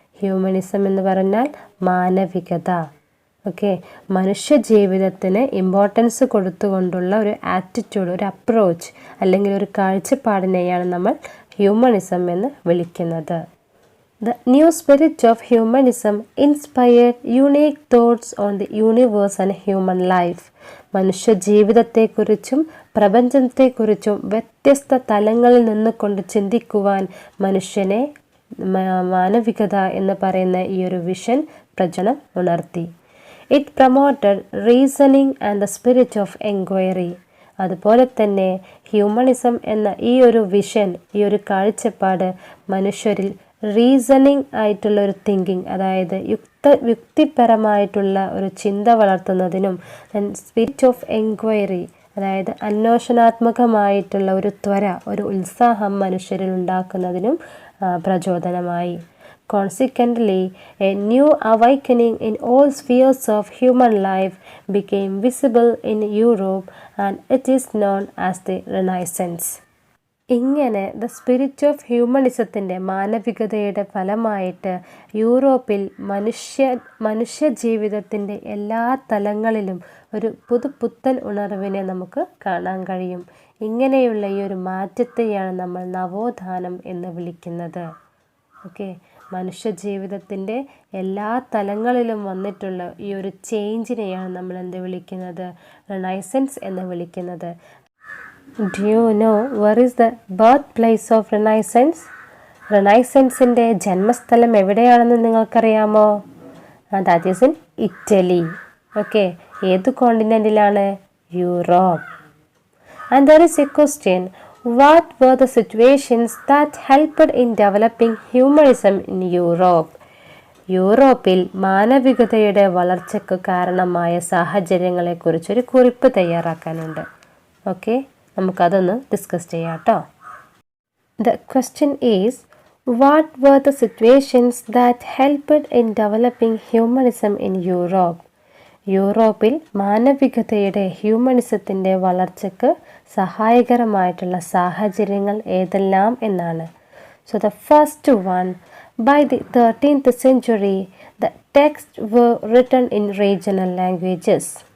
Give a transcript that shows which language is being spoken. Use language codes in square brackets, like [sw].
[ml] ഹ്യൂമണിസം എന്ന് പറഞ്ഞാൽ മാനവികത. Okay, മനുഷ്യജീവിതത്തിന് importance കൊടുത്തുകൊണ്ടുള്ള ഒരു ആറ്റിറ്റ്യൂഡ്, ഒരു അപ്രോച്ച് അല്ലെങ്കിൽ ഒരു കാഴ്ചപ്പാടിനെയാണ് നമ്മൾ ഹ്യൂമണിസം എന്ന് വിളിക്കുന്നത്. [en] The new spirit of humanism inspired unique thoughts on the universe and human life. [ml] മനുഷ്യ ജീവിതത്തെക്കുറിച്ചും പ്രപഞ്ചത്തെക്കുറിച്ചും വ്യത്യസ്ത തലങ്ങളിൽ നിന്നുകൊണ്ട് ചിന്തിക്കുവാൻ മനുഷ്യനെ മാനവികത എന്ന് പറയുന്ന ഈ ഒരു വിഷൻ പ്രചരണം ഉണർത്തി. [en] It promoted reasoning and the spirit of enquiry. [ml] അതുപോലെ തന്നെ ഹ്യൂമണിസം എന്ന ഈ ഒരു വിഷൻ, ഈ ഒരു കാഴ്ചപ്പാട് മനുഷ്യരിൽ റീസണിങ് ആയിട്ടുള്ള ഒരു തിങ്കിങ്, അതായത് യുക്തിപരമായിട്ടുള്ള ഒരു ചിന്ത വളർത്തുന്നതിനും സ്പിരിറ്റ് ഓഫ് എൻക്വയറി, അതായത് അന്വേഷണാത്മകമായിട്ടുള്ള ഒരു ത്വര, ഒരു ഉത്സാഹം മനുഷ്യരിൽ ഉണ്ടാക്കുന്നതിനും പ്രചോദനമായി. [en] Consequently, a new awakening in all spheres of human life became visible in Europe and it is known as the Renaissance. [ml] ഇങ്ങനെ ദ സ്പിരിറ്റ് ഓഫ് ഹ്യൂമണിസത്തിൻ്റെ മാനവികതയുടെ ഫലമായിട്ട് യൂറോപ്പിൽ മനുഷ്യ ജീവിതത്തിൻ്റെ എല്ലാ തലങ്ങളിലും ഒരു പുത്തൻ ഉണർവിനെ നമുക്ക് കാണാൻ കഴിയും. ഇങ്ങനെയുള്ള ഈ ഒരു മാറ്റത്തെയാണ് നമ്മൾ നവോത്ഥാനം എന്ന് വിളിക്കുന്നത്. ഓക്കെ, മനുഷ്യ ജീവിതത്തിൻ്റെ എല്ലാ തലങ്ങളിലും വന്നിട്ടുള്ള ഈ ഒരു ചേഞ്ചിനെയാണ് നമ്മൾ എന്ത് വിളിക്കുന്നത്? റിനൈസൻസ് എന്ന് വിളിക്കുന്നത്. [en] Do you know where is the birthplace of Renaissance? [ml] റിനൈസൻസിൻ്റെ ജന്മസ്ഥലം എവിടെയാണെന്ന് നിങ്ങൾക്കറിയാമോ? [en] That is in Italy. Okay, [ml] ഏത് കോണ്ടിനെൻറ്റിലാണ്? Europe. [en] And there is a question, what were the situations that helped in developing humanism in Europe? [ml] യൂറോപ്പിൽ മാനവികതയുടെ വളർച്ചയ്ക്ക് കാരണമായ സാഹചര്യങ്ങളെക്കുറിച്ചൊരു കുറിപ്പ് തയ്യാറാക്കാനുണ്ട്. Okay, നമുക്കതൊന്ന് discuss ചെയ്യാം കേട്ടോ. [en] The question is, what were the situations that helped in developing humanism in Europe? [ml] യൂറോപ്പിൽ മാനവികതയുടെ ഹ്യൂമണിസത്തിൻ്റെ വളർച്ചയ്ക്ക് സഹായകരമായിട്ടുള്ള സാഹചര്യങ്ങൾ ഏതെല്ലാം എന്നാണ്. [en] So the first one, by the 13th century the texts were written in regional languages.